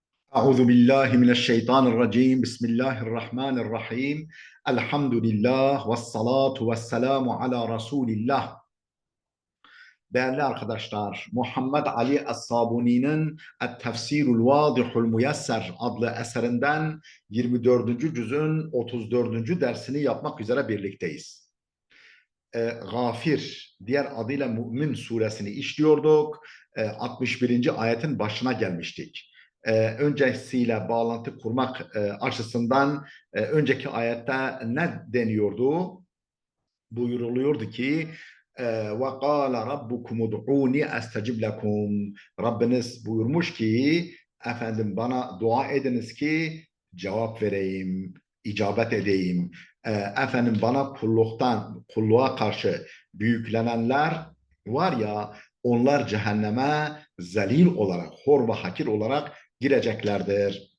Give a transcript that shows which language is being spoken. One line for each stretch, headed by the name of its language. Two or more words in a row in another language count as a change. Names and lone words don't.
Arabic: أعوذ بالله من الشيطان الرجيم بسم الله الرحمن الرحيم الحمد لله والصلاة والسلام على رسول الله.
Turkish: Değerli arkadaşlar, Muhammed Ali Es-Sabuni'nin Et-Tefsirul Vadihul Muyesser adlı eserinden 24. cüzün 34. dersini yapmak üzere birlikteyiz. Gafir, diğer adıyla Mümin suresini işliyorduk. 61. ayetin başına gelmiştik. Öncesiyle bağlantı kurmak açısından önceki ayette ne deniyordu? Buyuruluyordu ki
Arabic: وَقَالَ رَبُّكُمُ دُعُونِ أَسْتَجِبْ لَكُمْ.
Turkish: Rabbiniz buyurmuş ki efendim bana dua ediniz ki cevap vereyim, icabet edeyim. Efendim bana kulluğa karşı büyüklenenler var ya, onlar cehenneme zelil olarak, hor ve hakir olarak gireceklerdir.